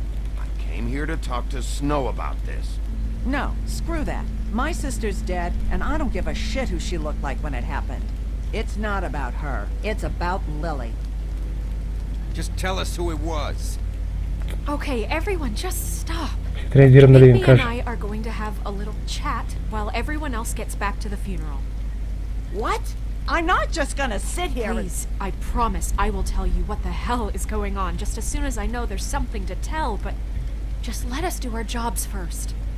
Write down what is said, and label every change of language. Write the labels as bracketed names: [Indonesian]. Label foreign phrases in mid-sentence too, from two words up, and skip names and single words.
[English] I came here to talk to Snow about this. No, screw that. My sister's dead, and I don't give a shit who she looked like when it happened. It's not about her. It's about Lily. Just tell us who it was. Okay, everyone, just stop. [Bulgarian] Трябва да избирам дали да им [English] Bigby and [Bulgarian] кажа. [English] I are going to have a little chat while everyone else gets back to the funeral. What? I'm not just gonna sit here Please, I promise I will tell you what the hell is going on just as soon as I know there's something to tell, but just let us do our jobs first.